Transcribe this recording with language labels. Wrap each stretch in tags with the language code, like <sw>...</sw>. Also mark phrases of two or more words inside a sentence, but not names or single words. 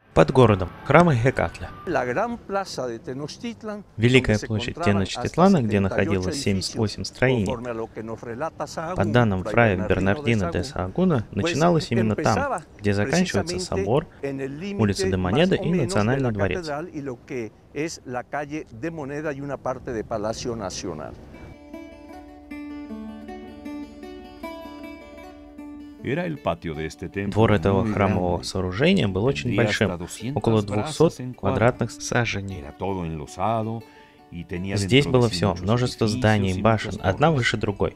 <ru>Под городом храма Гекатля.</ru> <es>La gran plaza de Tenochtitlan,</es> <ru>Великая</ru> <es>donde se</es> <ru>площадь</ru> <es>encontraban hasta</es> <ru>Теночтитлана, где 78 находилось 78 строений.</ru> <es>conforme a lo que nos relata</es> <ru>По</ru> <es>Sahagún,</es> <ru>данным</ru> <es>Fray</es> <ru>фрая</ru> <es>Bernardino de</es> <ru>Бернардино де</ru> <es>Sahagún,</es> <ru>Саагуна,</ru> <es>pues</es> <ru>начиналось именно там,</ru> <es>empezaba</es> <ru>где заканчивается</ru> <es>precisamente</es> <ru>собор,</ru> <es>en el</es> <ru>улица</ru> <es>límite</es> <ru>де</ru> <es>más</es> <ru>Монеда</ru> <es>o</es> <ru>и</ru> <es>menos de</es> <ru>Национальный</ru> <es>la</es> <ru>дворец.</ru> <es>catedral y lo que es la calle de Moneda y una parte de Palacio Nacional.</es> <ru>Двор этого храмового сооружения был очень большим, около 200 квадратных саженей. Здесь было все, множество зданий, башен, одна выше другой.</ru>